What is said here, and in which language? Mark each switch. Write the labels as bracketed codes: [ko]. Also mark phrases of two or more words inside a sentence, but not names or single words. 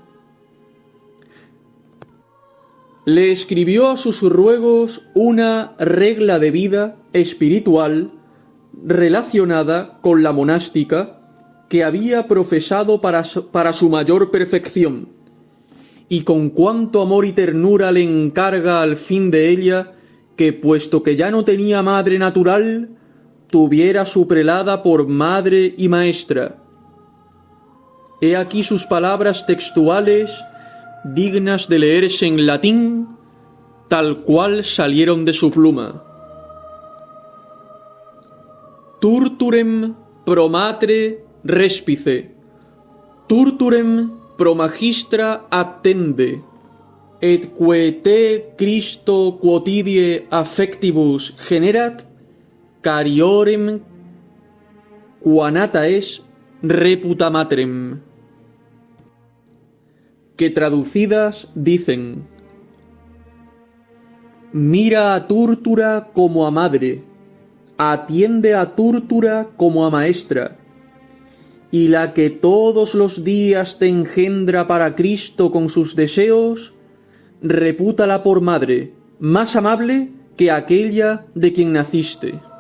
[es] Le escribió a sus ruegos una regla de vida espiritual relacionada con la monástica que había profesado para su mayor perfección, y con cuánto amor y ternura le encarga al fin de ella que, puesto que ya no tenía madre natural, tuviera su prelada por madre y maestra. He aquí sus palabras textuales, dignas de leerse en latín, tal cual salieron de su pluma. [la] Turturem pro matre respice, turturem pro magistra attende, et quae te Christo quotidie affectibus generat, cariorem quanata es reputa matrem. [es] Que traducidas dicen: mira a Túrtura como a madre, atiende a Túrtura como a maestra, y la que todos los días te engendra para Cristo con sus deseos, repútala por madre, más amable que aquella de quien naciste.